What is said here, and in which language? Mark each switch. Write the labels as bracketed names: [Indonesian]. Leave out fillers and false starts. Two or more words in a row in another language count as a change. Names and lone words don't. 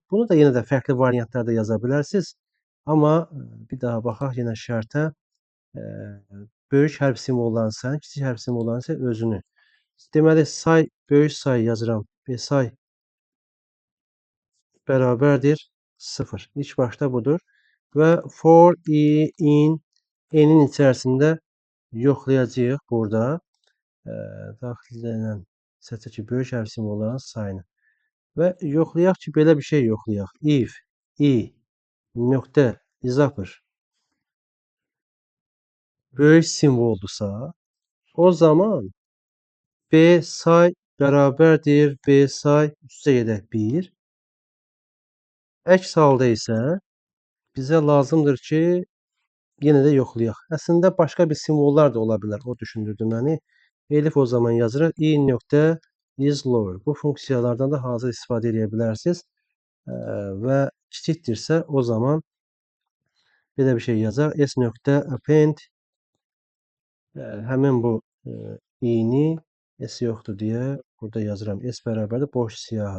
[Azerbaijani] Bunu da yenə də fərqli variantlarda yaza bilərsiniz. Amma bir daha baxaq yenə şərtə. Böyük hərf simvollarının sayını, kiçik hərf simvollarının isə özünü. Deməli, say, böyük say yazıram. Say bərabərdir 0. İlk başda budur. Və [English] for in [Azerbaijani] n'in içərisində yoxlayacağıq burada. Daxil edilən sətirdəki böyük hərf simvollarının sayını. Və yoxlayaq ki, belə bir şey yoxlayaq. If i nöqtə izafır böyük simvoldursa, o zaman B say bərabərdir B say üstə gedək 1. Əks halda isə bizə lazımdır ki, yenə də yoxlayaq. Əslində başqa bir simvollar da ola bilər. O düşündürdü məni. Elif o zaman yazırıq. I nöqtə [English] is lower. [Azerbaijani] Bu funksiyalardan da hazır istifadə edə bilərsiniz. Və kiçikdirsə o zaman belə bir şey yazaq. S nöqtə append həmin bu i-ni S yoxdur deyə burada yazıram. S bərabərdir boş siyahı.